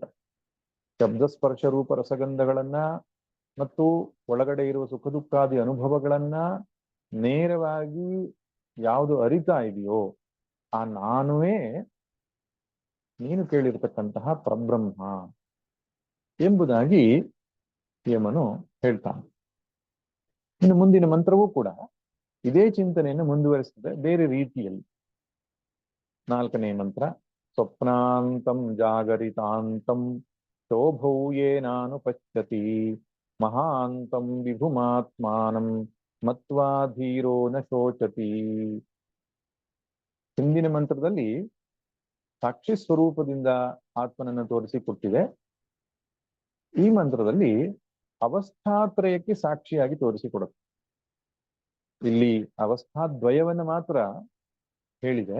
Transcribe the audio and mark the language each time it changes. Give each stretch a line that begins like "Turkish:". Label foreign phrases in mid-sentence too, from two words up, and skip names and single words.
Kannada: ಶಬ್ದ ಸ್ಪರ್ಶ ರೂಪ ರಸಗಂಧಗಳನ್ನ ಮತ್ತು ಒಳಗಡೆ ಇರುವ ಸುಖ ದುಃಖಾದಿ ಅನುಭವಗಳನ್ನ ನೇರವಾಗಿ ಯಾವುದು ಅರಿತಾ ಇದೆಯೋ ಆ ನಾನುವೇ ನೀನು ಕೇಳಿರ್ತಕ್ಕಂತಹ ಪರಬ್ರಹ್ಮ ಎಂಬುದಾಗಿ ಯಮನು ಹೇಳ್ತಾನೆ. ಇನ್ನು ಮುಂದಿನ ಮಂತ್ರವೂ ಕೂಡ ಇದೇ ಚಿಂತನೆಯನ್ನು ಮುಂದುವರಿಸುತ್ತದೆ ಬೇರೆ ರೀತಿಯಲ್ಲಿ.
Sanskrit: 4ನೇ ಮಂತ್ರ, ಸ್ವಪ್ನಾಂತಂ ಜಾಗರಿತಾಂತಂ ಶೋಭೌಯೇನಾನು ಪಶ್ಯತಿ ಮಹಾಂತಂ ವಿಭುಮಾತ್ಮಾನಂ ಮತ್ವಾ ಧೀರೋ ನ ಶೋಚತಿ.
Kannada: ಹಿಂದಿನ ಮಂತ್ರದಲ್ಲಿ ಸಾಕ್ಷಿ ಸ್ವರೂಪದಿಂದ ಆತ್ಮನನ್ನು ತೋರಿಸಿಕೊಟ್ಟಿದೆ. ಈ ಮಂತ್ರದಲ್ಲಿ ಅವಸ್ಥಾತ್ರಯಕ್ಕೆ ಸಾಕ್ಷಿಯಾಗಿ ತೋರಿಸಿಕೊಡುತ್ತೆ. ಇಲ್ಲಿ ಅವಸ್ಥಾದ್ವಯವನ್ನು ಮಾತ್ರ ಹೇಳಿದೆ.